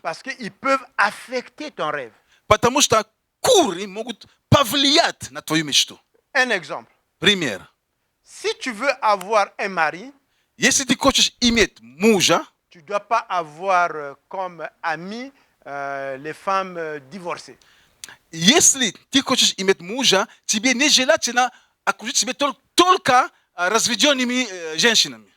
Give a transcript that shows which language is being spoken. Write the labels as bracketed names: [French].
[French] Parce qu'ils peuvent affecter ton rêve. [Russian] Потому что куры могут повлиять на твою мечту. [French] Un exemple. [Russian] Пример. [French] Si tu veux avoir un mari, [Russian] Если ты хочешь иметь мужа, [French] tu ne dois pas avoir comme ami les femmes divorcées. [Russian] если ты хочешь иметь мужа, тебе нежелательно окружить себя только разведенными женщинами.